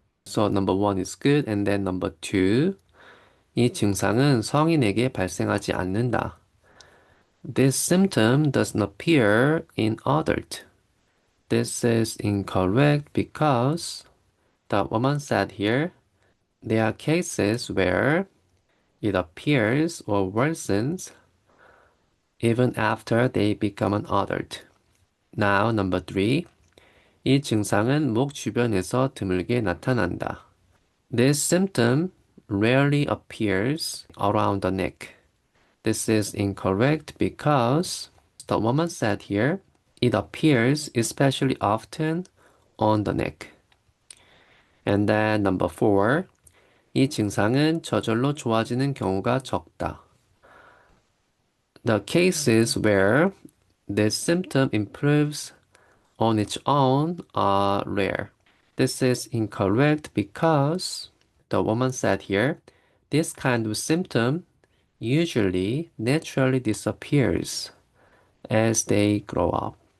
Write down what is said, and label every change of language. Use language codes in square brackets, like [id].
[en] So number 1 is good. And then number 2. [ko] 이 증상은 성인에게 발생하지 않는다. [en] This symptom doesn't appear in adult. This is incorrect because the woman said here, there are cases where it appears or worsens even after they become an adult. Now, number 3. [ko] 이 증상은 목 주변에서 드물게 나타난다. [en] This symptom rarely appears around the neck. This is incorrect because the woman said here, it appears especially often on the neck. And then number 4. [ko] 이 증상은 저절로 좋아지는 경우가 적다. [en] The cases where this symptom improves on its own are rare. This is incorrect because the woman said here, this kind of symptom usually naturally disappears as they grow up.